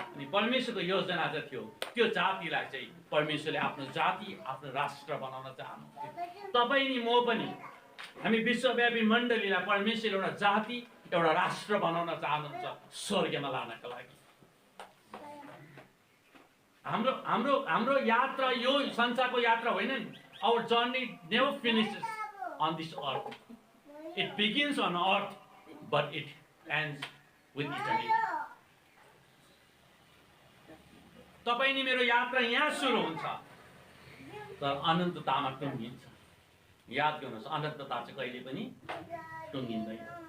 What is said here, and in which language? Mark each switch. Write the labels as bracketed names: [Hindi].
[Nepali] अनि परमेश्वरको योजना चाहिँ थियो त्यो जातिलाई चाहिँ परमेश्वरले आफ्नो जाति, आफ्नो राष्ट्र बनाउन चाहनुहुन्थ्यो। तपाईँ नि म पनि हामी विश्वव्यापी मण्डलीलाई परमेश्वरले एउटा जाति, एउटा राष्ट्र बनाउन चाहनुहुन्छ स्वर्गमा लानका लागि। हाम्रो यात्रा यो संसारको यात्रा होइन नि। [English] Our journey never finishes on this earth. It begins on earth, but it ends with eternity. [Nepali] तपाईं नि मेरो यात्रा यहाँ सुरु हुन्छ, तर अनन्ततामा टुङ्गिन्छ। याद गर्नुहोस्, अनन्तता चाहिँ कहिले पनि टुङ्गिँदैन।